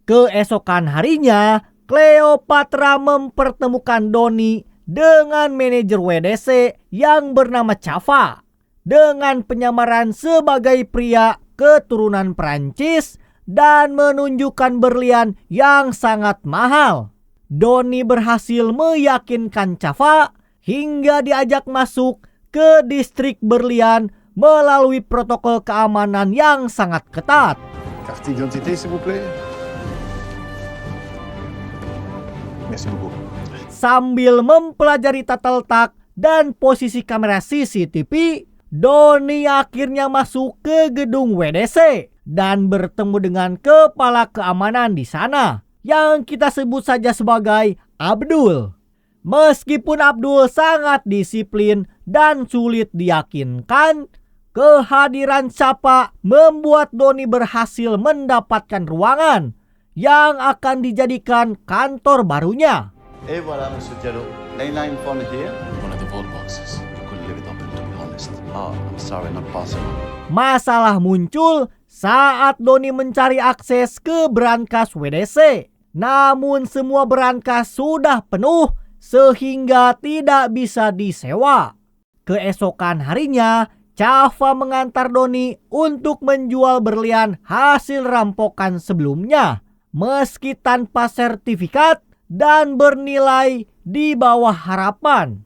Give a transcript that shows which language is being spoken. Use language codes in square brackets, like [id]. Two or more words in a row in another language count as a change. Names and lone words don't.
[id] Keesokan harinya, Cleopatra mempertemukan Donnie dengan manajer WDC yang bernama Chava dengan penyamaran sebagai pria keturunan Prancis dan menunjukkan berlian yang sangat mahal. Donnie berhasil meyakinkan Chava hingga diajak masuk ke distrik berlian melalui protokol keamanan yang sangat ketat. [fr] Carte d'identité, s'il vous plaît. Merci beaucoup. [id] Sambil mempelajari tata letak dan posisi kamera CCTV, Donnie akhirnya masuk ke gedung WDC dan bertemu dengan kepala keamanan di sana yang kita sebut saja sebagai Abdul. Meskipun Abdul sangat disiplin dan sulit diyakinkan, kehadiran Chava membuat Donnie berhasil mendapatkan ruangan yang akan dijadikan kantor barunya. [fr] Et voilà, Monsieur Diallo. [en] Line phone here. One of the vault boxes. You couldn't leave it open, to be honest. Oh, I'm sorry, not possible. [id] Masalah muncul saat Donnie mencari akses ke brankas WDC. Namun semua brankas sudah penuh sehingga tidak bisa disewa. Keesokan harinya, Chava mengantar Donnie untuk menjual berlian hasil rampokan sebelumnya, meski tanpa sertifikat dan bernilai di bawah harapan.